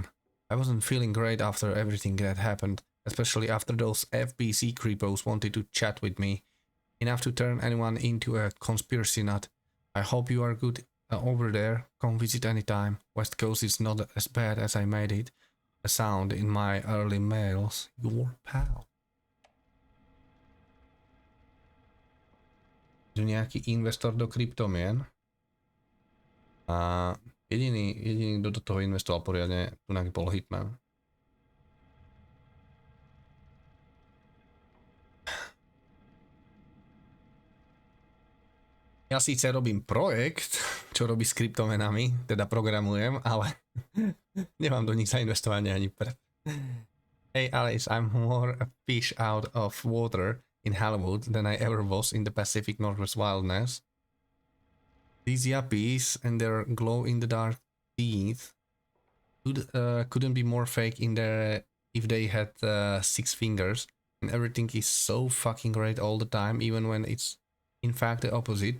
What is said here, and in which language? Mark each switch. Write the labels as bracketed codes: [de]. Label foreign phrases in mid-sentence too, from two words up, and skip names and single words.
[en] I wasn't feeling great after everything that happened, especially after those FBC creepos wanted to chat with me. Enough to turn anyone into a conspiracy nut. I hope you are good over there. Come visit anytime. West Coast is not as bad as I made it sound in my early mails. Your pal. [sk] Nejaký investor do kryptomien. A jediný, kto do toho investoval poriadne, tu bol Hitman. Ja síce robím projekt, čo robí s kryptomenami, teda programujem, ale nemám do nich zainvestovanie ani prd. [en] Hey Alice, I'm more a fish out of water in Hollywood than I ever was in the Pacific Northwest wilderness. These yuppies and their glow-in-the-dark teeth couldn't be more fake in their if they had 6 fingers, and everything is so fucking great all the time, even when it's in fact the opposite.